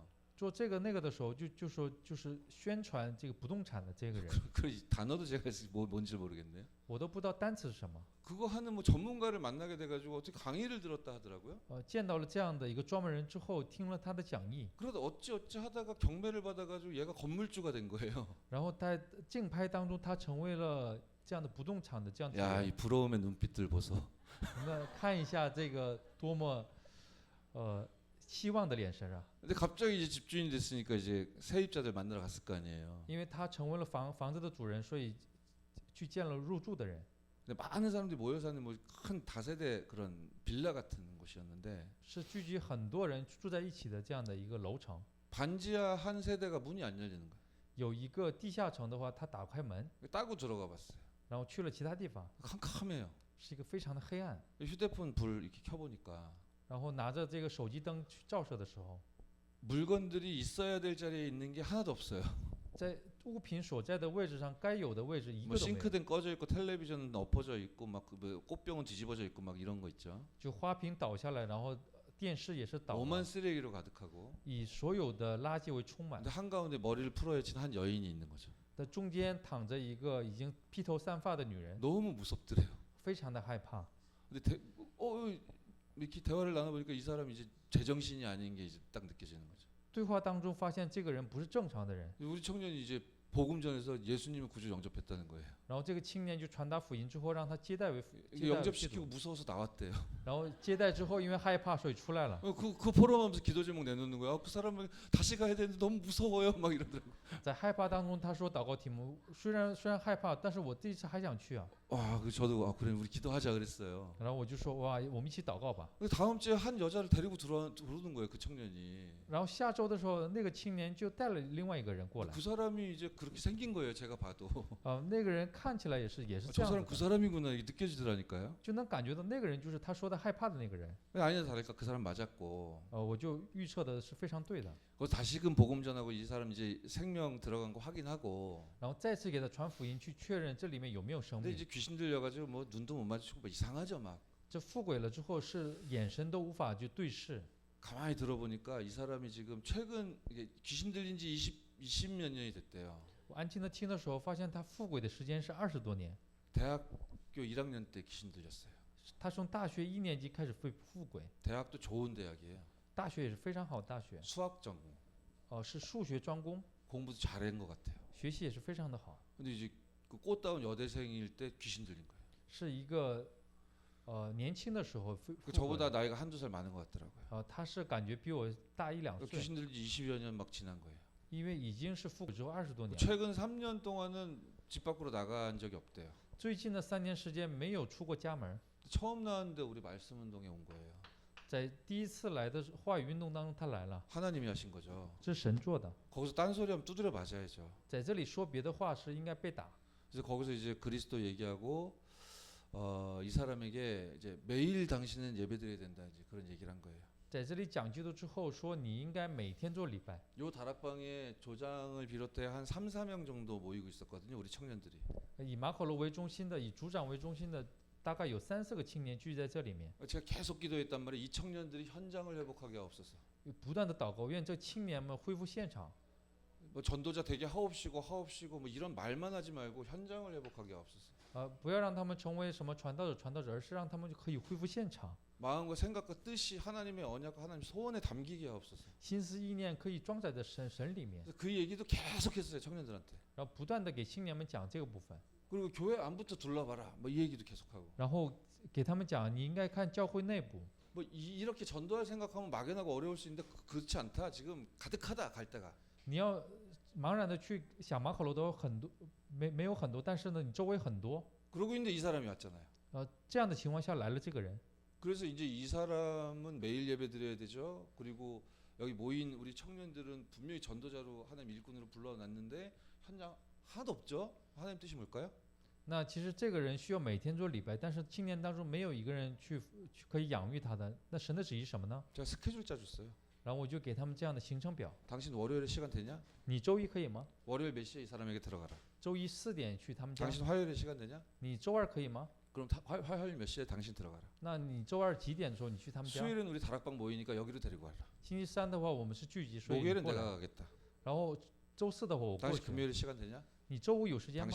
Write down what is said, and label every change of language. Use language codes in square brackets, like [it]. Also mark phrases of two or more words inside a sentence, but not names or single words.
[zh] 做这个那个的时候，就是宣传这个不动产的这个人， [ko] 그 단어도 제가 뭔지 모르겠네요. [zh] 我都不知道单词是什么。 [ko] 그거 하는 뭐 전문가를 만나게 돼가지고 어떻게 강의를 들었다 하더라고요. [zh] 见到了这样的一个专门人之后，听了他的讲义， [ko] 그러다 어찌 하다가 경매를 받아가지고 얘가 건물주가 된 거예요. [zh] 然后在竞拍当中，他成为了这样的不动产的这样的 [ko] 야, [zh] 人。 [ko] 이 부러움의 눈빛들 보소. [zh] 我们看一下这个多么期望的眼神啊， [ko] 근데 갑자기 이제 집주인이 됐으니까 이제 세입자들 만나러 갔을 거 아니에요. [zh] 因为他成为了房子的主人，所以去见了入住的人。 [ko] 근데 많은 사람들이 모여 사는 뭐 큰 다세대 그런 빌라 같은 곳이었는데 [zh] 是聚集很多人住在一起的这样的一个楼层。 [ko] 반지하 한 세대가 문이 안 열리는 거예요. [zh] 有一个地下层的话，他打开门， [ko] 따고 들어가 봤어요. [zh] 然后去了其他地方， [ko] 캄캄해요. [zh] 是一个非常的黑暗。 [ko] 휴대폰 불 이렇게 켜보니까 [zh] 然后拿着这个手机灯去照射的时候， [ko] 물건들이 있어야 될 자리에 있는 게 하나도 없어요. [zh] 在物品所在的位置上，该有的位置一 [ko] 뭐 [zh] 个都没有。 [ko] 싱크대는 꺼져 있고 텔레비전은 엎어져 있고 막 뭐 꽃병은 뒤집어져 있고 막 이런 거 있죠. [zh] 就花瓶倒下来，然后电视也是倒 [ko] 오만 [zh] 了， [ko] 쓰레기로 가득하고 [zh] 以所有的垃圾为充满。 [ko] 근데 한가운데 머리를 풀어헤친 한 여인이 있는 거죠. [zh] 在中间躺着一个已经披头散发的女人， [ko] 너무 무섭더래요. [zh] 非常的害怕。 [ko] 근데 이렇게 대화를 나눠보니까 이 사람이 이제 제정신이 아닌 게 이제 딱 느껴지는 거죠. [zh] 对话当中发现这个人不是正常的人， [ko] 우리 청년이 이제 복음 전에서 예수님을 구주 영접했다는 거예요. [zh] 然后这个青年就传达福音之后，让他接待为 [ko] 이게 영접시키고 무서워서 나왔대요. [zh] 然后接待之后，因为害怕，所以出来了。 [ko] 그 포럼하면서 기도 제목 내놓는 거야. 그 사람을 다시 가야 되는데 너무 무서워요. 막 이러더라고. [zh] 在害怕当中，他说祷告题目，虽然害怕，但是我这一次还想去啊。 [ko] 와, 저도 그래 우리 기도하자 그랬어요. [zh] 然后我就说哇，我们一起祷告吧。 [ko] 근데 다음 주에 한 여자를 데리고 들어오는 거예요. 그 청년이. [zh] 然后下周的时候，那个青年就带了另外一个人过来。 [ko] 그 사람이 이제 그렇게 생긴 거예요. 제가 봐도. [zh] 那个人看起来也是这 [ko] 저 [zh] 样 [ko] 사람 [zh] 的 [ko] 그 사람이구나 이게 느껴지더라니까요. [zh] 就能感觉到那个人就是他说的害怕的那个人。 [ko] 아니나 다를까 그 사람 맞았고. [zh] 我就预测的是非常对的。 [ko] 다시금 복음 전하고 이 사람 이제 생명 들어간 거 확인하고. [zh] 然后再次给他传福音，去确认这里面有没有生 [ko] 근데 [zh] 命。 [ko] 이제 귀신 들려가지고 뭐 눈도 못 마주치고 뭐 이상하죠 막. [zh] 这附轨了之后，是眼神都无法去对视。 [ko] 가만히 들어보니까 이 사람이 지금 최근 이게 귀신 들린 지 20몇 년이 됐대요. [zh] 我安静的听的时候，发现他附轨的时间是20多年。 [ko] 대학교 1학년 때 귀신 들렸어요. [zh] 他从大学1年级开始附轨， [ko] 대학도 좋은 대학이에요. [zh] 大学也是非常好的大学， [ko] 수학 전공. [zh] 是数学专攻， [ko] 공부도 잘한 것 같아요. [zh] 学习也是非常的好， [ko] 근데 이제 그 꽃다운 여대생일 때 귀신 들린 거예요. [zh] 是一个年轻的时候附 [ko] 그 [zh] 附 [ko] 저보다 [zh] 轨。 [ko] 나이가 한두 살 많은 것 같더라고요. [zh] 他是感觉比我大1-2 [ko] 그 [zh] 岁， [ko] 귀신 들린 지 20여 년 막 지난 거예요. [zh] 因为已经是附轨之后20多年了。 [ko] 최근 3년 동안은 집 밖으로 나간 적이 없대요. [zh] 最近的3年时间没有出过家门， [ko] 처음 나왔는데 우리 말씀 운동에 온 거예요. [zh] 在第一次来的话语运动当中他来了， [ko] 하나님이 하신 거죠. [zh] 这是神做的。 [ko] 거기서 딴소리하면 두드려 맞아야죠. [zh] 在这里说别的话是应该被打。 [ko] 그래서 거기서 이제 그리스도 얘기하고 이 사람에게 이제 매일 당신은 예배드려야 된다 이제 그런 얘기를 한 거예요. [zh] 在这里讲基督之后说你应该每天做礼拜。 [ko] 요 다락방에 조장을 비롯해 한 3-4명 정도 모이고 있었거든요. 우리 청년들이. [zh] 以马可罗为中心的，以组长为中心的，大概有3-4个青年聚集在这里面， [ko] 제가 계속 기도했단 말이에요. 이 청년들이 현장을 회복하게 하옵소서. [zh] 不断的祷告，愿这青年们恢复现场。 [ko] 뭐 전도자 되게 하옵시고 뭐 이런 말만 하지 말고 현장을 회복하게 하옵소서. [zh] 不要让他们成为什么传道者，而是让他们可以恢复现场。 [ko] 마음과 생각과 뜻이 하나님의 언약과 하나님 소원에 담기게 하옵소서. [zh] 心思意念可以装载在神里面， [ko] 그 얘기도 계속했어요 청년들한테. [zh] 然后不断的给青年们讲这个部分， [ko] 그리고 교회 안부터 둘러봐라. 뭐 이 얘기도 계속하고. [zh] 然后给他们讲你应该看教会内部。 [ko] 뭐 이렇게 전도할 생각하면 막연하고 어려울 수 있는데 그렇지 않다. 지금 가득하다 갈 때가. [zh] 你要茫然的去想马可罗多很多，没有很多，但是呢你周围很多， [ko] 그러고 있는데 이 사람이 왔잖아요. [zh] 这样的情况下来了这个人。 [ko] 그래서 이제 이 사람은 매일 예배 드려야 되죠. 그리고 여기 모인 우리 청년들은 분명히 전도자로 하나님 일꾼으로 불러놨는데 현장 하나도 없죠. 하나님 뜻이 뭘까요? [zh] 那其实这个人需要每天做礼拜，但是青年当中没有一个人去可以养育他的。那神的旨意是什么呢？ [ko] 제가 스케줄 짜줬어요. [zh] 然后我就给他们这样的行程表。 [ko] 당신 월요일에 시간 되냐? [zh] 你周一可以吗？ [ko] 월요일 몇 시에 이 사람에게 들어가라. [zh] 周一4点去他们家。 [ko] 당신 화요일에 시간 되냐? [zh] 你周二可以吗？ [ko] 그럼 화요일 몇 시에 당신 들어가라. [zh] 那你周二几点的时候你去他们家？ [ko] 수요일은 우리 다락방 모이니까 여기로 데리고 가라. [zh] 星期3的话我们是聚集，所以你 [ko] 목요일은 [zh] 过来。 [ko] 내가 가겠다. [zh] 然后周4的话我过 [ko] 당신 [zh] 去。 [ko] 금요일에 시간 되냐? [zh] 你周五有时间吗？